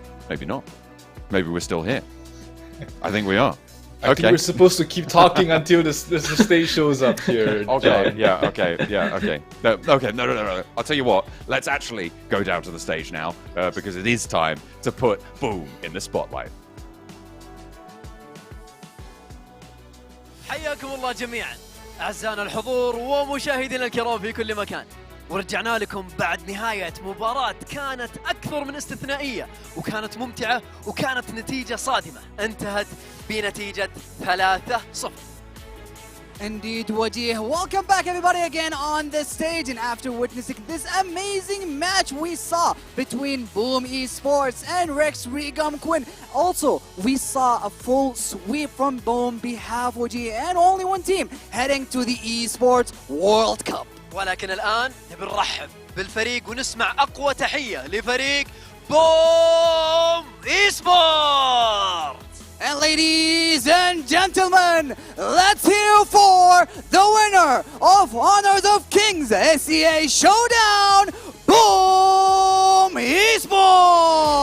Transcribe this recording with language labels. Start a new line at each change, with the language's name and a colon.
English: Maybe not. Maybe we're still here. I think we are. I think we're supposed to keep talking until the stage shows up here. Okay, John. yeah, okay. No. I'll tell you what, let's actually go down to the stage now, because it is time to put Boom in the spotlight.
Arabic: حياكم الله جميعا أعزائنا الحضور ومشاهدينا الكرام في كل مكان. ورجعنا لكم بعد نهاية مباراة كانت أكثر من استثنائية وكانت ممتعة وكانت نتيجة صادمة انتهت بنتيجة 3-0.
English: Indeed, Wajih. Welcome back, everybody, again on the stage. And after witnessing this amazing match we saw between Boom Esports and Rex Regum Quinn, also we saw a full sweep from Boom behalf Wajih and only one team heading to the Esports World Cup.
Arabic: ولكن الآن نبي نرحب بالفريق ونسمع أقوى تحية لفريق بوم إيسبورت.
English: And ladies and gentlemen, let's hear for the winner of Honors of Kings SEA Showdown, Boom Esports!